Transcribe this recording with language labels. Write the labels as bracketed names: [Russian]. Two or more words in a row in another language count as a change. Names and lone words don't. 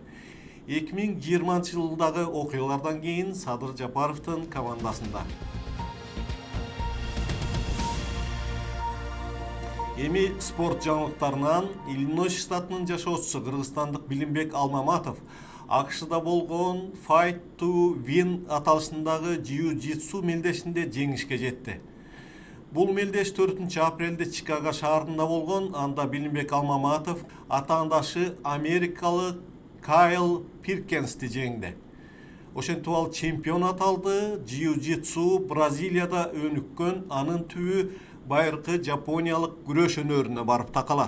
[Kyrgyz] 2020 жылдагы окуялардан кийин Садыр Жапаровдун командасында. Эми спорт жаңылыктарынан Иллинойс штатынын жашоочусу кыргызстандык Билимбек Алмаматов AQShда болгон Fight to Win аталышындагы jiu-jitsu мелдешинде жеңишке жетти. Бул мелдеш 4 апрелде Чикаго шаарында болгон. Анда Билимбек Алмаматов атаандашы америкалык Кайл Пиркенсти жеңди. Ошентип ал чемпион аталды. Jiu-jitsu Бразилияда өнүккөн, анын түбү байыркы жапониялык күрөш өнөрүнө барып такалат.